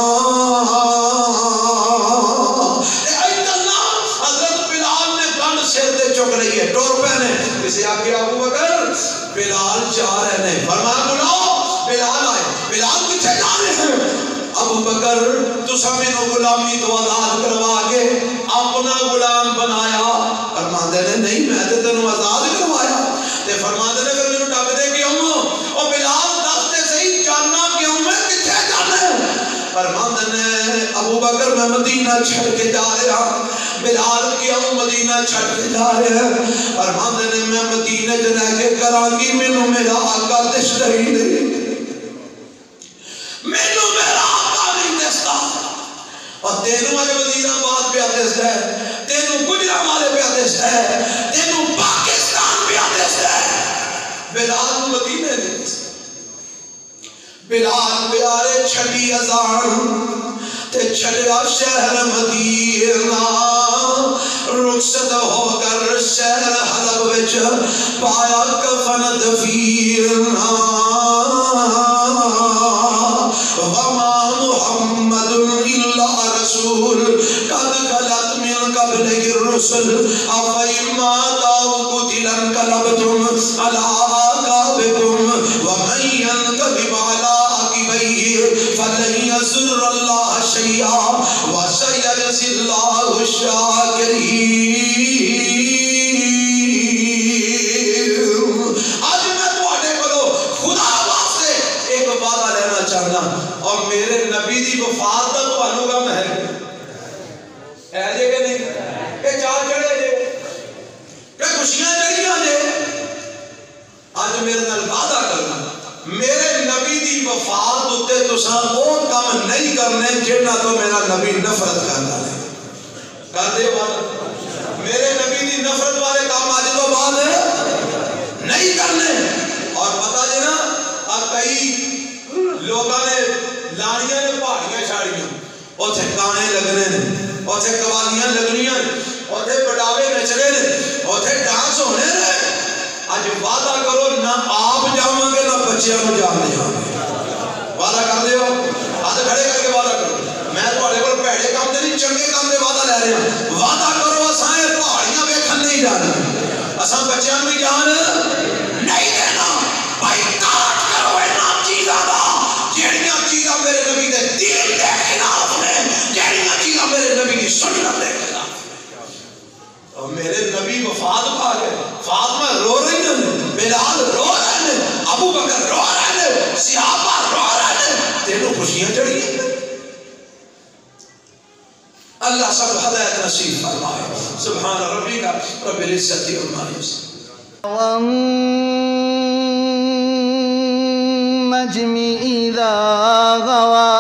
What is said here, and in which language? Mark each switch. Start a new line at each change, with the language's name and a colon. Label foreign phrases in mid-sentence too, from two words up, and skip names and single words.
Punjabi: حضرت بلال نے گن سر دے چک رہی ہے, ٹور پہنے, کسی آگے ابو بکر بلال جا رہے ہیں, فرمایا بلاؤ بلال آئے. بلال کتنے جا رہے ہیں؟ ابو بکر تسا مینوں غلامی تو آزاد کروا کے اپنا غلام بنایا. فرماندے نے نہیں میں تے تینوں آزاد کروایا. تے فرماندے نے پھر مینوں ڈک دے کیوں؟ او بلال دس تے صحیح جاننا کیوں میں کتنے جانا ہے؟ فرماندے نے ابو بکر میں مدینہ چھڑ کے جا رہا ہوں، بلال کیا مدینہ چھڑ کے جا رہے ہیں، فرماندے نے میں مدینہ چ رہ کے کرانگی مینوں میرا آقا دسدا ہی نہیں، مینوں میرا آقا نہیں دسدا، اور تینوں اج وزیر آباد پہ دسدا ہے، تینوں گجرانوالے پہ دسدا ہے، تینوں پاکستان پہ دسدا ہے، بلال مدینہ نہیں دسدا۔ بلال پیارے چھڑی اذان تے چھڑیا شہر مدینہ، رخصت ہو کر شہر حلب وچ پایا کفن دفینہ،
Arabic: وما محمد الا رسول قد خلت من قبلہ الرسل افإن مات أو قتل انقلبتم على أعقابكم ومن ينقلب على عقبيه فلن يضر الله شيئا وسيجزي الله الشاكرين۔
Punjabi: آج میں تواڈے کولوں خدا واسطے ایک وعدہ لینا چاہنا، اور میرے نبی دی وفات دا تانوں غم ہے جے کہ نہیں؟ کہ چار چڑھے جے کہ خوشیاں چڑھیاں جے؟ آج میرے نال وعدہ کرنا، میرے نبی دی وفات اتے تساں او کم نہیں کرنے جنہاں تو میرا نبی نفرت کرتا ہے، کر دے وعدہ؟ میرے نبی دی نفرت والے کام آج تو بعد نہیں کرنے۔ اور پتہ جے نا کئی لوگاں نے لانیاں نے پہاڑیاں چھاڑیاں، اوتھے گانے لگنے نے، اوتھے قوالیاں لگنیاں نے، اوتھے بڑاوے نچنے نے، اوتھے ڈانس ہونے نے۔ آج وعدہ کرو نہ آپ جاؤں گے نہ بچیاں کو جان دے جاؤں گے، وعدہ کر دے ہو؟ ہاتھ کھڑے کر کے وعدہ کرو، میں تواڈے کول بھڑے کام دے نہیں چنگے کام دے وعدہ لے رہے ہیں، وعدہ کرو اساں یہ پہاڑیاں ویکھن نہیں جانا، اساں بچیاں بھی جان نہیں دینا، بھائی کاٹ کرو انہاں چیزاں دا جہڑیاں چیزاں میرے نبی دے دین دے خلاف نے، جہڑیاں چیزاں میرے نبی دی سنت دے خلاف۔ اور میرے نبی وفات پا گئے، فاطمہ رو رہی ہیں، بلال رو رہے ہیں، ابو بکر رو رہے ہیں، صحابہ رو رہے ہیں، تینوں خوشیاں چڑھی ہیں۔ اللہ سب ہدایت نصیب فرمائے،
Arabic: سبحان ربک رب العزت عما یصفون۔ والنجم إذا غوى